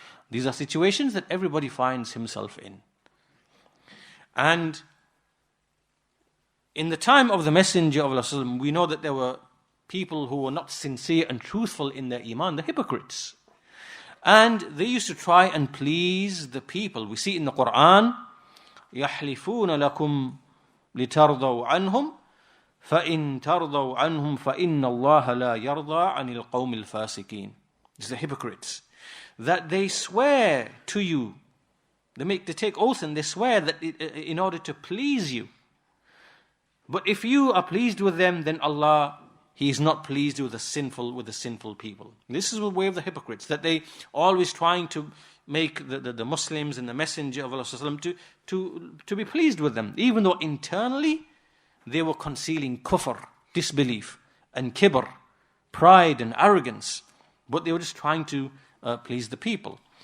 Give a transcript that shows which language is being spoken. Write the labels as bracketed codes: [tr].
[en] These are situations that everybody finds himself in. And in the time of the Messenger of Allah, we know that there were people who were not sincere and truthful in their iman, the hypocrites. And they used to try and please the people. [ar] We see in the Quran, يَحْلِفُونَ لَكُمْ لِتَرْضَوْا عَنْهُمْ فَإِن تَرْضَوْا عَنْهُمْ فَإِنَّ اللَّهَ لَا يَرْضَى عَنِ الْقَوْمِ الْفَاسِقِينَ. [en] These are the hypocrites. That they swear to you. They take oath and they swear that in order to please you. But if you are pleased with them, then Allah, He is not pleased with the sinful people. This is the way of the hypocrites, that they always trying to make the Muslims and the Messenger of Allah to be pleased with them, even though internally they were concealing kufr, disbelief, and kibr, pride and arrogance, but they were just trying to please the people.